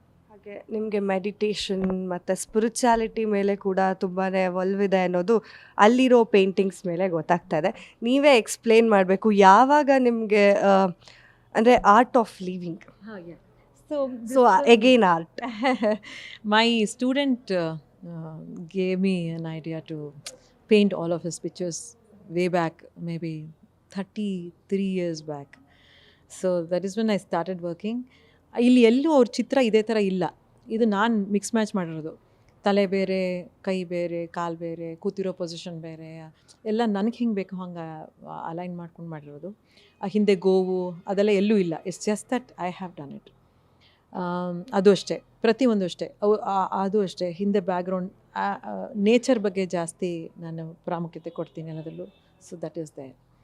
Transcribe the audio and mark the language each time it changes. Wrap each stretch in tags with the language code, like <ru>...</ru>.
<kn>ಹಾಗೆ ನಿಮಗೆ ಮೆಡಿಟೇಷನ್ ಮತ್ತು ಸ್ಪಿರಿಚುಯಾಲಿಟಿ ಮೇಲೆ ಕೂಡ ತುಂಬಾ ಒಲವಿದೆ ಅನ್ನೋದು ಅಲ್ಲಿರೋ ಪೇಂಟಿಂಗ್ಸ್ ಮೇಲೆ ಗೊತ್ತಾಗ್ತಾ ಇದೆ. ನೀವೇ ಎಕ್ಸ್ಪ್ಲೇನ್ ಮಾಡಬೇಕು, ಯಾವಾಗ ನಿಮಗೆ ಅಂದರೆ art of living, so again art.</kn> <en>My student gave me an idea to paint all of his pictures way back, maybe 33 years back. So that is when I started working.</en> <kn>ಇಲ್ಲಿ ಎಲ್ಲೂ ಅವ್ರ ಚಿತ್ರ ಇದೇ ಥರ ಇಲ್ಲ. ಇದು ನಾನು ಮಿಕ್ಸ್ ಮ್ಯಾಚ್ ಮಾಡಿರೋದು. ತಲೆ ಬೇರೆ, ಕೈ ಬೇರೆ, ಕಾಲು ಬೇರೆ, ಕೂತಿರೋ ಪೊಸಿಷನ್ ಬೇರೆ, ಎಲ್ಲ ನನಗೆ ಹಿಂಗೆ ಬೇಕು ಹಂಗೆ ಅಲೈನ್ ಮಾಡ್ಕೊಂಡು ಮಾಡಿರೋದು. ಹಿಂದೆ ಗೋವು ಅದೆಲ್ಲ ಎಲ್ಲೂ ಇಲ್ಲ.</kn> <en>It's just that I have done it.</en> <kn>ಅದು ಅಷ್ಟೇ, ಪ್ರತಿಯೊಂದು ಅಷ್ಟೇ. ಅದು ಅಷ್ಟೇ, ಹಿಂದೆ ಬ್ಯಾಕ್ಗ್ರೌಂಡ್ ನೇಚರ್ ಬಗ್ಗೆ ಜಾಸ್ತಿ ನಾನು ಪ್ರಾಮುಖ್ಯತೆ ಕೊಡ್ತೀನಿ ಅನ್ನೋದರಲ್ಲೂ.</kn> <en>So that is there.</en>